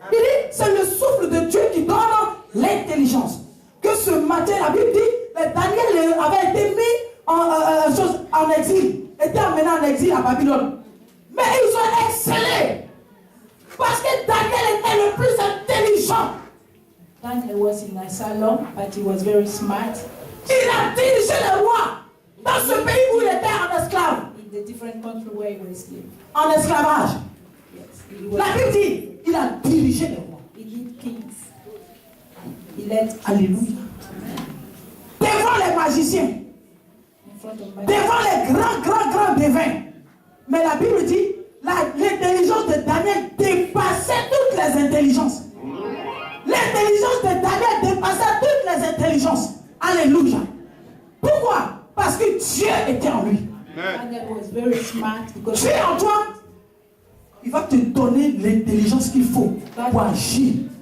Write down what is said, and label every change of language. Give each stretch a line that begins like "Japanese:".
French: Il dit, c'est le souffle de Dieu qui donne l'intelligence. Que ce matin, la Bible dit, Daniel avait été mis en exil, était emmené en exil à Babylone. Mais ils ont excellé. Parce que Daniel était le plus intelligent.
English: Daniel was in asylum, but he was very smart.
French: Il a dirigé le roi dans ce pays où il était en esclave.
English: In the different country where he was living.
French: En esclavage.
English: Yes,
French: La Bible dit, il a dirigé le roi.
English: he led kings. He led
French: Alléluia. Devant les magiciens.
English: in front of
French: Devant les grands devins. Mais la Bible dit, l'intelligence de Daniel dépassait toutes les intelligences. L'intelligence de Daniel dépassait toutes les intelligences. Alléluia. Pourquoi? Parce que Dieu était en lui.
English: Daniel was very smart because
French: Dieu en toi, il va te donner l'intelligence qu'il faut pour agir.